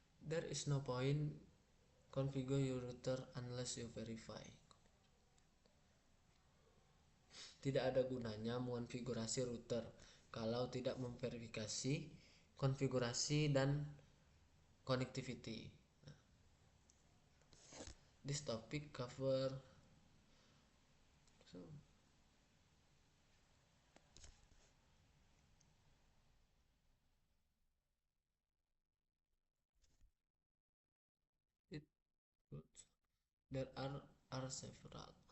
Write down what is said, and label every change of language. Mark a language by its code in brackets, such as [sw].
[en] There is no point configure your router unless you verify. [id] Tidak ada gunanya mengonfigurasi router kalau tidak memverifikasi konfigurasi dan connectivity. [en] This topic cover there are several.